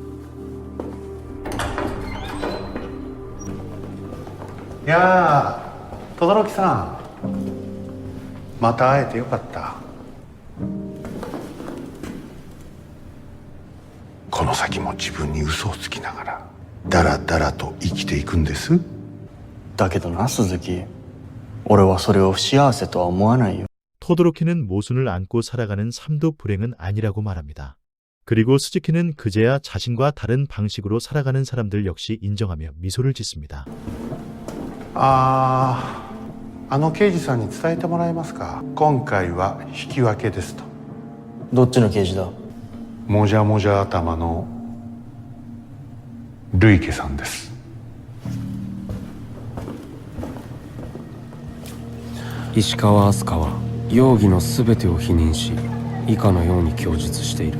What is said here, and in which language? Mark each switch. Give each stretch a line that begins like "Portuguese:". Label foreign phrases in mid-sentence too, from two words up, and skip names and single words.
Japanese: いやー、轟さん、また会えてよかった。この先も自分に嘘をつきながらだらだらと生きていくんです。だけどな、鈴木。俺はそれを不幸せとは思わないよ。
Korean: 토도로키는 모순을 안고 살아가는 삶도 불행은 아니라고 말합니다. 그리고 스즈키는 그제야 자신과 다른 방식으로 살아가는 사람들 역시 인정하며 미소를 짓습니다.
Japanese: あの刑事さんに伝えてもらえますか。今回は引き分けですと。どっちの刑事だ。もじゃもじゃ頭のルイケさんです。石川飛鳥は容疑の全てを否認し、以下のように供述している。